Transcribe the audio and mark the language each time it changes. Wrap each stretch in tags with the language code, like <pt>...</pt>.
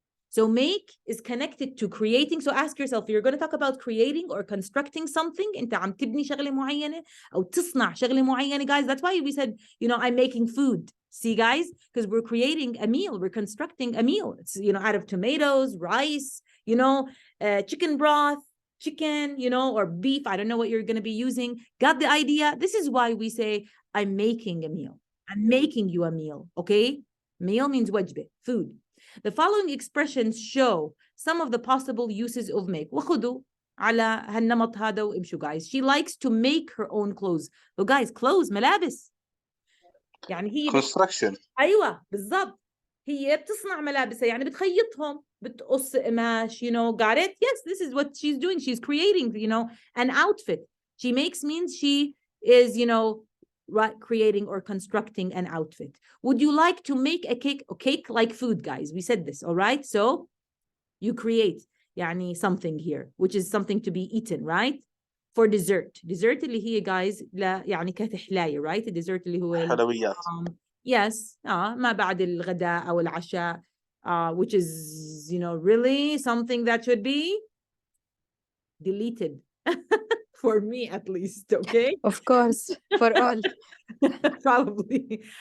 <en>So make is connected to creating. So ask yourself, you're going to talk about creating or constructing something.</en> <ar>أنت عم تبني شغلة معينة أو تصنع شغلة معينة,</ar> <en>guys. That's why we said, I'm making food. See, guys? Because we're creating a meal. We're constructing a meal. It's, out of tomatoes, rice, chicken broth, chicken, or beef. I don't know what you're going to be using. Got the idea? This is why we say, I'm making a meal. I'm making you a meal, okay? Meal means wajbeh, food. The following expressions show some of the possible uses of make.</en> <ar>وخذوا على هالنمط هذا وامشوا,</ar> <en>guys. She likes to make her own clothes. So guys, clothes,</en> <ar>ملابس. يعني هي</ar> <en>construction.</en> <ar>أيوة بالضبط. هي بتصنع ملابسها, يعني بتخيطهم, بتقص قماش,</ar> <en>got it? Yes, this is what she's doing. She's creating, an outfit. She makes means she is, creating or constructing an outfit. Would you like to make a cake like food, guys? We said this, all right? So you create</en> <ar>يعني</ar> <en>something here, which is something to be eaten, right? For dessert</en> <ar>اللي هي,</ar> <en>guys,</en> <ar>لا يعني كتحلاية,</ar> <en>right?</en> <ar>الديزرت اللي هو حلويات.</ar> <en>Yes,</en> <ar>ما بعد الغداء أو العشاء,</ar> <en>which is, really something that should be deleted. For me, at least, okay? Of course, for all. Probably.</en>